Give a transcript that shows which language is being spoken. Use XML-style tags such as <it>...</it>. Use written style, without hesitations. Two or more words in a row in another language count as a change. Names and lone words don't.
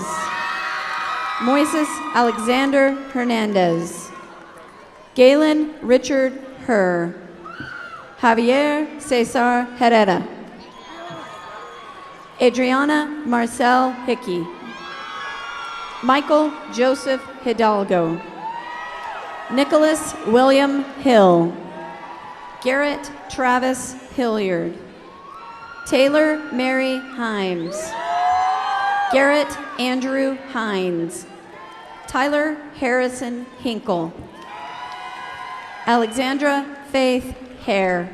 <en>Moises Alexander Hernandez. Galen Richard Herr. Javier Cesar Herrera. Adriana Marcel Hickey. Michael Joseph Hidalgo. Nicholas William Hill. Garrett Travis Hilliard. Taylor Mary Himes. Garrett Andrew Hines. Tyler Harrison Hinkle. Alexandra Faith Hare.</en>